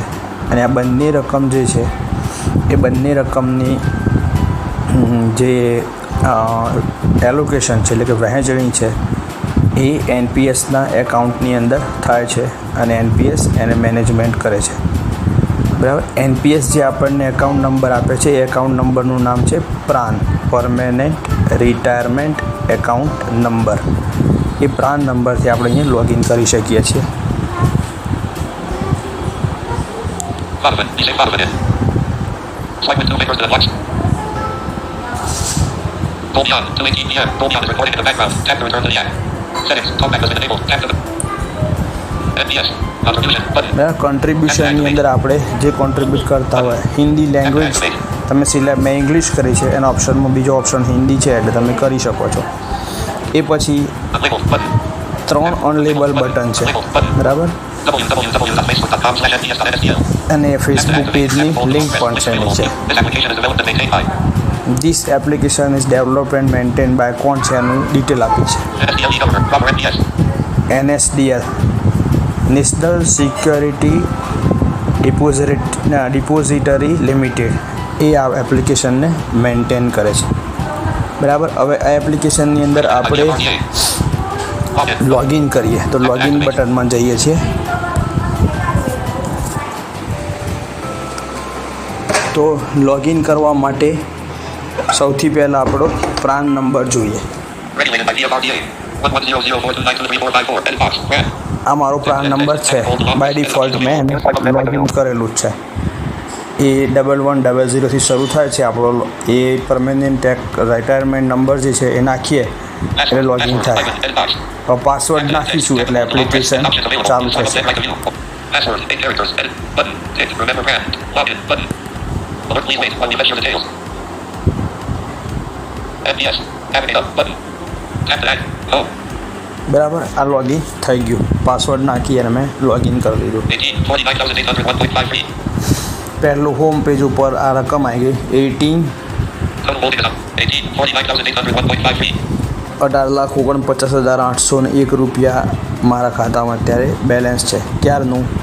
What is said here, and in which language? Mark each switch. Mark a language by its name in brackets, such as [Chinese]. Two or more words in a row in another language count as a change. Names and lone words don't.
[Gujarati] અને આ બંને રકમ જે છે, એ બંને રકમની જે એલોકેશન છે એટલે કે વહેંચણી છે, એ NPSના એકાઉન્ટની અંદર થાય છે અને NPS એને મેનેજમેન્ટ કરે છે, બરાબર. NPS જે આપણને એકાઉન્ટ નંબર આપે છે, એ એકાઉન્ટ નંબરનું નામ છે પ્રાન, [English] permanent retirement account number. [Gujarati] એ પ્રાન નંબરથી આપણે અહીંયા લોગિન કરી શકીએ છીએ. [English] Bottom. Disable bottom in. Swipe with two fingers to the flex. Go beyond. 2:18 p.m. Go beyond is recorded in the background. Tap to return to the app. Settings. Talkback has been enabled. Tap to the NPS. Contribution. Button. [Gujarati] બરાબર. કોન્ટ્રીબ્યુશનની અંદર આપણે જે કોન્ટ્રીબ્યુટ કરતા હોય, [English] Hindi language [Gujarati] તમે સિલેક્ટ, મેં ઇંગ્લિશ કરી છે, એના ઓપ્શનમાં બીજો ઓપ્શન હિન્દી છે, એટલે તમે કરી શકો છો. એ પછી [English] Unlabeled. Button. [Gujarati] 3 [English] unlabel button [Gujarati] છે, બરાબર. [English] www.facebook.com/nps.nsdl. [Gujarati] અને ફેસબુક પેજની લિંક પણ છે નીચે. [English] This application is developed and maintained by This application is developed and maintained by [Gujarati] કોણ છે એનું ડિટેલ આપી છે. [English] NSDL e-governor. Proper NPS. [Gujarati] NSDL નેશનલ સિક્યોરિટી ડિપોઝિટરી લિમિટેડ એ આ એપ્લિકેશનને મેન્ટેન કરે છે. બરાબર. હવે આ એપ્લિકેશનની અંદર આપણે લોગિન કરીએ તો લોગિન બટનમાં જઈએ છીએ. તો લોગિન કરવા માટે સૌથી પહેલાં આપણો પ્રાન નંબર જોઈએ. [English] Regulated by DFRDA. 110042923454. Edit box. Red. [Gujarati] આ મારો પ્રાન નંબર છે. [English] by default [Gujarati] મેં લોગિન કરેલું જ છે. એ 1100થી શરૂ થાય છે આપણો. એ [English] permanent retirement number [Gujarati] જે છે એ નાખીએ એટલે લોગિન થાય. [English] Edit box. [Gujarati] પાસવર્ડ નાખીશું એટલે એપ્લિકેશન ચાલુ થશે. [English] Password. 8 characters. Edit. Button. Tick. Remember brand. Login. Button. Alert. Please wait. Let me fetch your details. NPS. Navigate up. Button. Tap to add. Oh. [Gujarati] બરાબર. આ લોગિન થઈ ગયું. પાસવર્ડ નાખી અને મેં લોગિન કરી દીધું. 49,801.53. પહેલું [English] home page [Gujarati] ઉપર આ રકમ આવી ગઈ 49,801.53. 18,49,801 રૂપિયા મારા ખાતામાં અત્યારે બેલેન્સ છે. ક્યારનું?